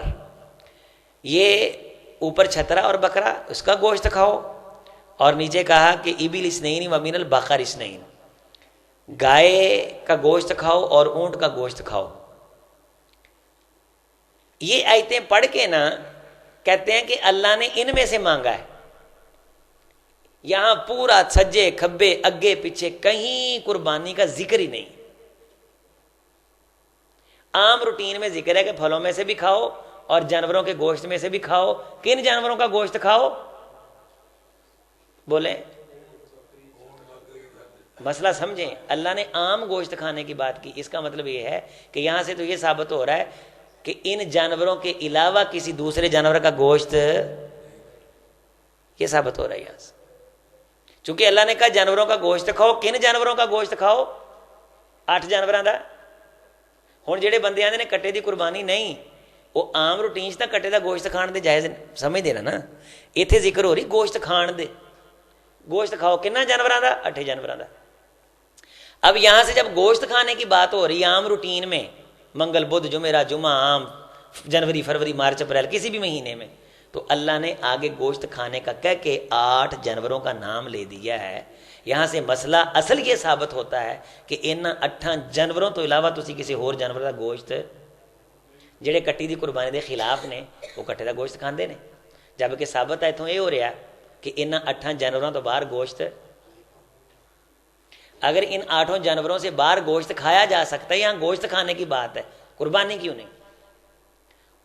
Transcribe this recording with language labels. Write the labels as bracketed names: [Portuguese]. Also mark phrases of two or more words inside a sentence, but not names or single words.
[Urdu] یہ اوپر چھترا اور بکرا اس کا گوشت کھاؤ، اور نیچے کہا کہ [Arabic] ابل اثنین ومن البقر اثنین، [Urdu] گائے کا گوشت کھاؤ اور اونٹ کا گوشت کھاؤ۔ یہ آیتیں پڑھ کے نا کہتے ہیں کہ اللہ نے ان میں سے مانگا ہے، یہاں پورا [Punjabi] سجے کھبے اگے [Urdu] پیچھے کہیں قربانی کا ذکر ہی نہیں۔ عام روٹین میں ذکر ہے کہ پھلوں میں سے بھی کھاؤ اور جانوروں کے گوشت میں سے بھی کھاؤ۔ کن جانوروں کا گوشت کھاؤ؟ بولیں، مسئلہ سمجھیں، اللہ نے عام گوشت کھانے کی بات کی، اس کا مطلب یہ ہے کہ یہاں سے تو یہ ثابت ہو رہا ہے کہ ان جانوروں کے علاوہ کسی دوسرے جانور کا گوشت، یہ ثابت ہو رہا ہے یہاں سے، چونکہ اللہ نے کہا جانوروں کا گوشت کھاؤ۔ کن جانوروں کا گوشت کھاؤ؟ 8 [Punjabi] جانوراں دا۔ ہن جڑے بندے آندے نے کٹے دی قربانی نہیں، وہ عام روٹین چ کٹے دا گوشت کھان دے جائز سمجھ دے نا، ایتھے ذکر ہو رہی گوشت کھان دے، گوشت کھاؤ کنا جانوراں دا؟ 8 جانوراں دا۔ [Urdu] اب یہاں سے جب گوشت کھانے کی بات ہو رہی ہے عام روٹین میں، منگل بدھ جمعرات جمعہ عام جنوری فروری مارچ اپریل کسی بھی مہینے میں، تو اللہ نے آگے گوشت کھانے کا کہہ کے 8 جانوروں کا نام لے دیا ہے۔ یہاں سے مسئلہ اصل یہ ثابت ہوتا ہے کہ ان 8 جانوروں [Punjabi] تو علاوہ تسی [Urdu] کسی اور جانور کا گوشت، [Punjabi] جڑے کٹی دی قربانی دے خلاف نے [Urdu] وہ [Punjabi] کٹے دا گوشت کھاندے نے، [Urdu] جبکہ ثابت ہے اتوں یہ ہو رہا کہ ان 8 جانوروں تو باہر گوشت، اگر ان 8 جانوروں سے باہر گوشت کھایا جا سکتا ہے، یہاں گوشت کھانے کی بات ہے، قربانی کیوں نہیں؟